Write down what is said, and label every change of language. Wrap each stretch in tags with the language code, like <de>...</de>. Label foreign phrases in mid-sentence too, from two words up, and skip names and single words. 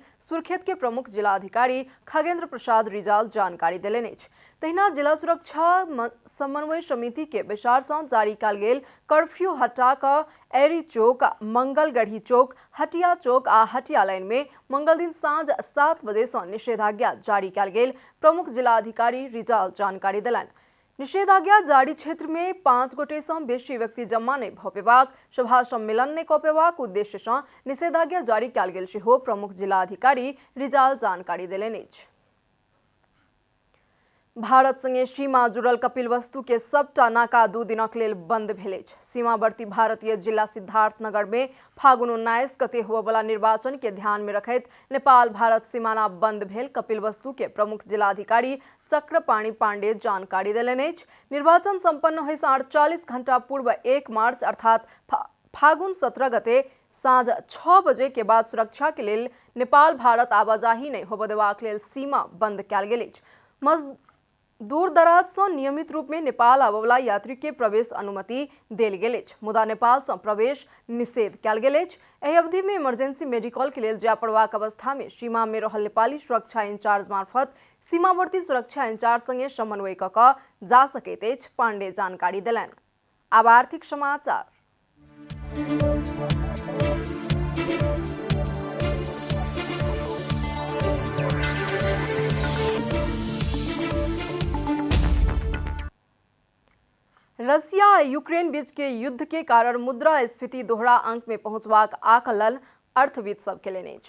<mai>सुर्खेत के प्रमुख जिलाधिकारी खगेन्द्र प्रसाद रिजाल जानकारी देलनि अछि। तहिना जिला सुरक्षा समन्वय समिति के बैसार सँ जारी कयल गेल कर्फ्यू हटा कऽ एरी चौक, मंगलगढ़ी चौक, हटिया चौक आ हटिया लाइन में मंगल दिन साँझ 7 बजे सँ निषेधाज्ञा जारी कयल गेल। प्रमुख जिलाधिकारी रिजाल जानकारी देलनि। निषेधाज्ञा जारी क्षेत्र में 5 गोटे सँ बेसी व्यक्ति जमा नहीं भऽ पेबाक, सभा सम्मेलन नहीं कऽ पेबाक उद्देश्य सँ निषेधाज्ञा जारी कयल गेल सेहो प्रमुख जिलाधिकारी रिजाल जानकारी देलनि अछि। भारत संगे सीमा जुड़ल कपिलवस्तु के सबटा नाका 2 दिनक लेल बंद भेल अछि। सीमावर्ती भारतीय जिला सिद्धार्थनगर में फागुन 19 गते होबयवला निर्वाचन के ध्यान में रखैत नेपाल भारत सीमाना बंद भेल कपिलवस्तु के प्रमुख जिलाधिकारी चक्रपाणी पांडे जानकारी देलनि अछि। निर्वाचन संपन्न होय सँ 48 घंटा पूर्व 1 मार्च अर्थात फागुन 17 गते साँझ 6 बजे के बाद सुरक्षा के लेल नेपाल भारत आवाजाही नहीं होबय देबाक लेल सीमा बंद कयल गेल अछि। दूर दराज से नियमित रूप में नेपाल आबयवला यात्री के प्रवेश अनुमति देल गेल अछि, मुदा नेपाल से प्रवेश निषेध कयल गेल अछि। एहि अवधि में इमरजेंसी मेडिकल के लेल जाय पड़बाक अवस्था में सीमा में रहल नेपाली सुरक्षा इंचार्ज मार्फत सीमावर्ती सुरक्षा इंचार्ज संगे समन्वय कऽ कऽ जा सकैत अछि, पांडे जानकारी देलनि। आब आर्थिक समाचार। रसिया आ यूक्रेन बीच के युद्ध के कारण मुद्रास्फीति दोहरा अंक में पहुंचबाक आकलन अर्थविद सब केलनि अछि।</mai>